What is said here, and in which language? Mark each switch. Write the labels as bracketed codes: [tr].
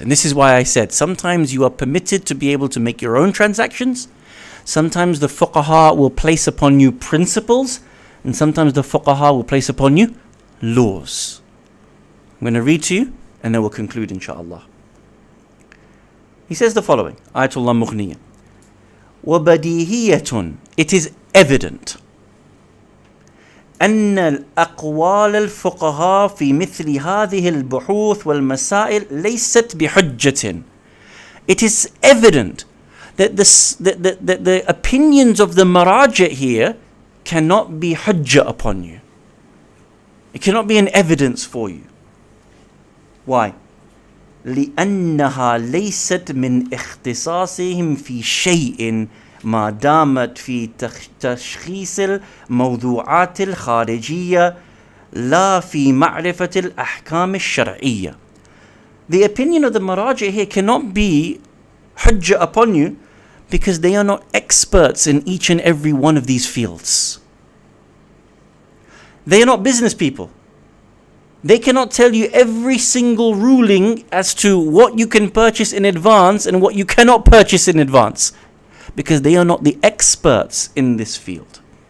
[en] And this is why I said, sometimes you are permitted to be able to make your own transactions. Sometimes the fuqaha will place upon you principles. And sometimes the fuqaha will place upon you laws. I'm going to read to you and then we'll conclude inshaAllah. He says the following, Ayatullah Mughniya. [ar] وَبَدِيهِيَةٌ [en] It is evident [ar] أن الأقوال الفقهاء في مثل هذه البحوث والمسائل ليست بحجة. [en] It is evident that the opinions of the maraji here cannot be hujjah upon you. It cannot be an evidence for you. Why? [ar] لأنها ليست من اختصاصهم في شيء ما دامت في تشخيص الموضوعات الخارجية لا في معرفة الأحكام الشرعية. [en] The opinion of the maraji here cannot be hujjah upon you because they are not experts in each and every one of these fields. They are not business people. They cannot tell you every single ruling as to what you can purchase in advance and what you cannot purchase in advance, because they are not the experts in this field.